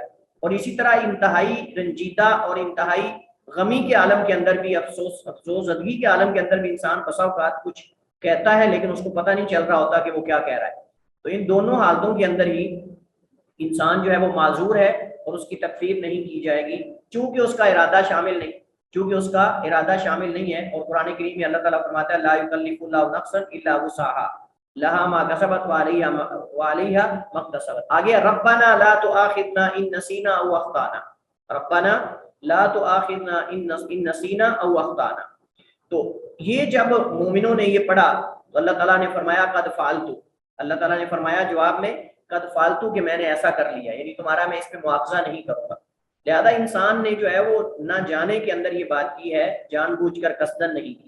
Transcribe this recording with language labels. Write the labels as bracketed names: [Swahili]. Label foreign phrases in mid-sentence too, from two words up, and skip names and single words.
[Urdu] اور اسی طرح انتہائی رنجیدہ اور انتہائی غمی کے عالم کے اندر بھی، افسوس زدگی کے عالم کے اندر بھی انسان بسا اوقات کچھ کہتا ہے لیکن اس کو پتہ نہیں چل رہا ہوتا کہ وہ کیا کہہ رہا ہے۔ تو ان دونوں حالتوں کے اندر ہی انسان جو ہے وہ معذور ہے اور اس کی تکفیر نہیں کی جائے گی، چونکہ اس کا ارادہ شامل نہیں، ہے۔ اور قرآن کریم میں اللہ تعالیٰ فرماتا ہے [Arabic] لا یکلف اللہ نفسا الا وسعها، لها ما كسبت وعليها ما اكتسبت. आगे ربنا لا تؤاخذنا إن نسينا أو أخطأنا، ربنا لا تؤاخذنا إن نسينا أو أخطأنا. [Urdu] تو یہ جب مومنوں نے یہ پڑھا تو اللہ تعالیٰ نے فرمایا [Arabic] قد فعلت, [Urdu] اللہ تعالیٰ نے فرمایا جواب میں [Arabic] قد فعلت [Urdu] کہ میں نے ایسا کر لیا، یعنی تمہارا میں اس پہ معاوضہ نہیں کروں گا. لہٰذا انسان نے جو ہے وہ نہ جانے کے اندر یہ بات کی ہے، جان بوجھ کر قصداً نہیں کی.